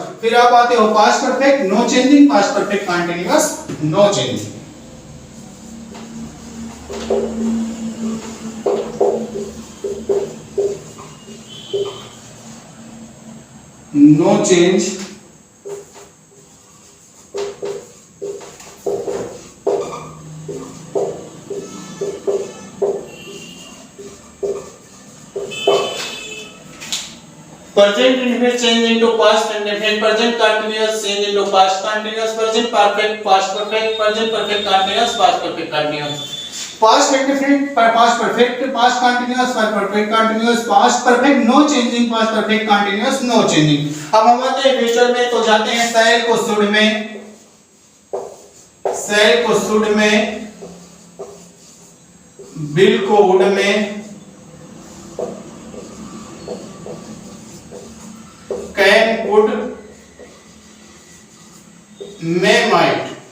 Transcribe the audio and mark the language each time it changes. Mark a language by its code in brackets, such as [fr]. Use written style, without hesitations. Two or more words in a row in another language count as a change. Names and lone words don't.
[hi] फिर आप आते हो [en] past perfect no changing, past perfect continuous no changing. no change, present indefinite change into past indefinite, present continuous change into past continuous, present perfect past perfect, present perfect continuous past perfect continuous। past indefinite, past perfect, past continuous, perfect continuous, past perfect no changing, past perfect continuous no changing, पास्ट परफेक्ट कंटीन्यूअस नो चेंजिंग। [hi] अब हम आते हैं फ्यूचर में, तो जाते हैं सेल को शुड में, सेल को शुड में, बिल को वुड में, कैन वुड में, माइट।